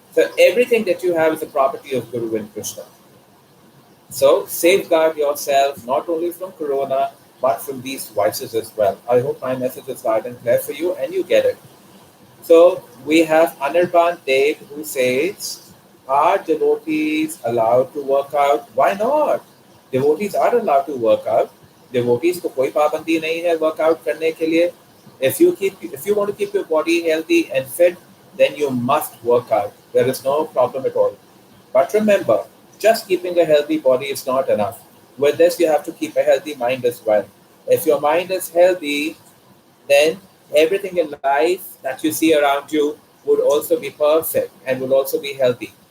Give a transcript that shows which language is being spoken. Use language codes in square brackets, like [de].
[en] So everything that you have is a property of Guru and Krishna. So safeguard yourself not only from corona but from these vices as well. I hope my message is loud and clear for you and you get it. So we have Anirban Dev who says, are devotees allowed to work out? Why not? Devotees are allowed to work out. [hi] Devotees को कोई पाबंदी नहीं है workout करने के लिए. [en] If you want to keep your body healthy and fit, then you must work out. There is no problem at all. But remember, just keeping a healthy body is not enough. With this, you have to keep a healthy mind as well. If your mind is healthy, then everything in life that you see around you would also be perfect and would also be healthy.